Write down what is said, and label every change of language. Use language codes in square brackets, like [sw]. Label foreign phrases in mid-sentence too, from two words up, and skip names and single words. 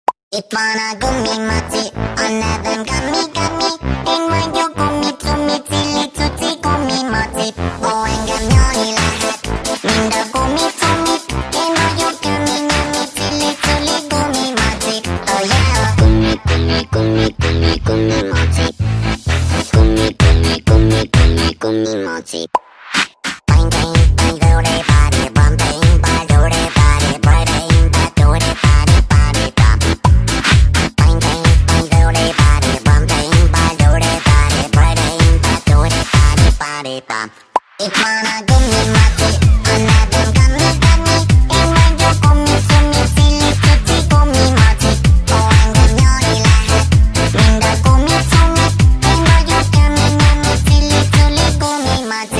[hu] Itt van a gumimaci, a nevem Gami. Én vagyok gumi, cilli, cuci, gumimaci. Ó, engem nyomni lehet, mind a gumi. Én vagyok Gami, cilli, culi, gumimaci. [en] Oh yeah! [hu] Gumimaci. Gumimaci. Bang, bang, bang, do they body, bum, bang, bang, do they body, boy, bang, bang, do they body, body, bum. Bang, bang, bang, do they body, bum, bang, bang, do they body, boy, bang, bang, do they body, body, bum. Itt van a gumimaci, a nevem Gami. Én vagyok gumi, cilli, cuci, gumimaci. Ó, engem nyomni lehet, mind a gumi. Én vagyok Gami, cilli, culi, gumimaci.